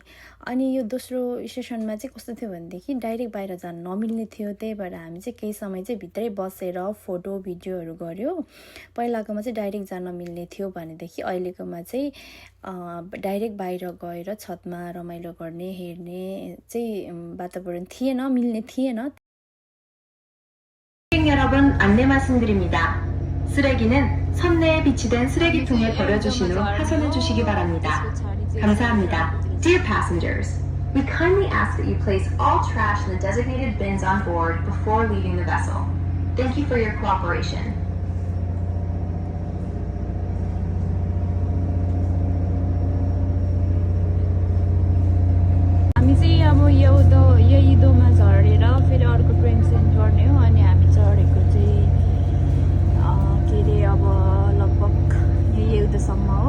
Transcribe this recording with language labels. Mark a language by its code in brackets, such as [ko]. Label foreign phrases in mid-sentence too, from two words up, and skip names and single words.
[ne] अनि यो दोस्रो स्टेसनमा चाहिँ कस्तो थियो भनेदेखि डाइरेक्ट बाहिर जान नमिल्ने थियो, त्यही भएर हामी चाहिँ केही समय चाहिँ भित्रै बसेर [en] photo videos [ne] गऱ्यो। पहिलाकोमा चाहिँ डाइरेक्ट जान मिल्ने थियो भनेदेखि अहिलेकोमा चाहिँ डाइरेक्ट बाहिर गएर छतमा रमाइलो गर्ने हेर्ने चाहिँ वातावरण थिएन, मिल्ने थिएन। [ko] 여러분 안내 말씀드립니다. 쓰레기는 선내에 비치된 쓰레기통에 버려주신 후 하선해 주시기 바랍니다. 감사합니다. [en] Dear passengers, we kindly ask that you place all trash in the designated bins on board before leaving the vessel. Thank you for your cooperation. [ne] हामी चाहिँ अब यही दोमा झरेर फेरि अर्को [en] train change [ne] गर्ने हो। अनि हामी चढेको चाहिँ के अरे अब लगभग यही एउटासम्म हो।